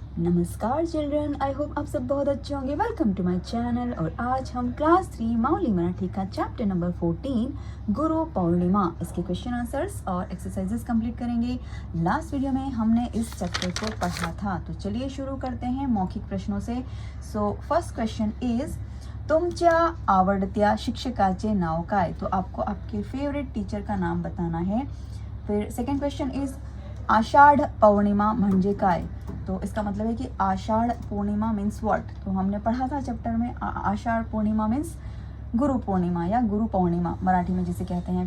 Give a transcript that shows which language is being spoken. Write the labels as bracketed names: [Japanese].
[Hindi] नमस्कार children, I hope आप सब बहुत अच्छे होंगे। [English] Welcome to my channel. [Hindi] और आज हम क्लास 3 माउली मराठी का चैप्टर नंबर 14 गुरु पौर्णिमा, इसके क्वेश्चन आंसर्स और एक्सरसाइजेस कंप्लीट करेंगे। लास्ट वीडियो में हमने इस चैप्टर को पढ़ा था, तो चलिए शुरू करते हैं मौखिक प्रश्नों से। [English] so first question is [Marathi] तुमच्या आवडत्या शिक्षकाचे नाव काय। [Hindi] तो आपको आपके फेवरेट टीचर का नाम बताना है। फिर [English] second question is [Marathi] आषाढ़ पौर्णिमा म्हणजे काय। [Hindi] तो इसका मतलब है कि आषाढ़ पूर्णिमा [English] Means what. [Hindi] तो हमने पढ़ा था चैप्टर में आषाढ़ पूर्णिमा मीन्स गुरु पूर्णिमा या गुरु पौर्णिमा मराठी में जिसे कहते हैं।